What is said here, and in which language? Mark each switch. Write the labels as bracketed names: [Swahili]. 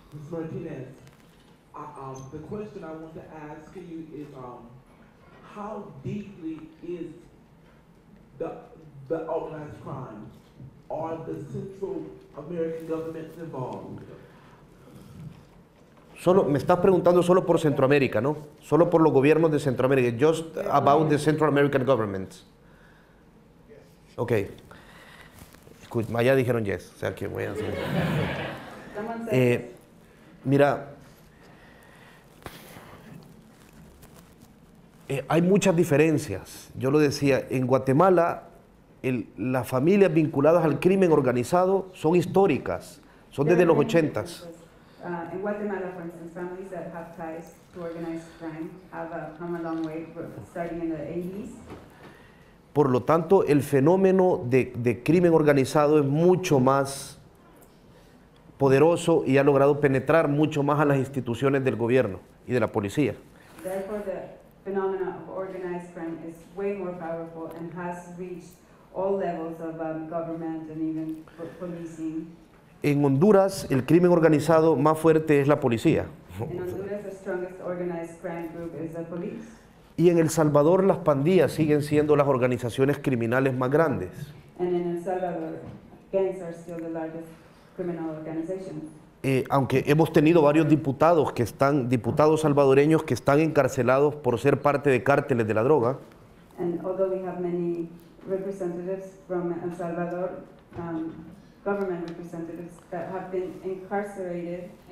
[English] Martinez, the question I want to ask you is, how deeply is the organized crime? Are the Central American governments involved? [Spanish] Solo, me estás preguntando solo por Centroamérica, ¿no? Solo por los gobiernos de Centroamérica. [English] Just about the Central American governments. Ok. [Spanish] Escucha, ya dijeron yes, o sea que voy a hacer. Mira, hay muchas diferencias. Yo lo decía, en Guatemala las familias vinculadas al crimen organizado son históricas, son desde los 80s. [English] In Guatemala, for instance, families that have ties to organized crime have come a long way, starting in the 80s. [Spanish] Por lo tanto, el fenómeno de crimen organizado es mucho más poderoso y ha logrado penetrar mucho más a las instituciones del gobierno y de la policía. [English] Therefore, the phenomena of organized crime is way more powerful and has reached all levels of government and even policing. [Spanish] En Honduras, el crimen organizado más fuerte es la policía. [English] In Honduras, the strongest organized crime group is the police. [Spanish] Y en El Salvador, las pandillas siguen siendo las organizaciones criminales más grandes. [English] And in El Salvador, gangs are still the largest criminal organizations. [Spanish] Aunque hemos tenido varios diputados salvadoreños que están encarcelados por ser parte de cárteles de la droga. [English] And although we have many representatives from El Salvador, government representatives that have been incarcerated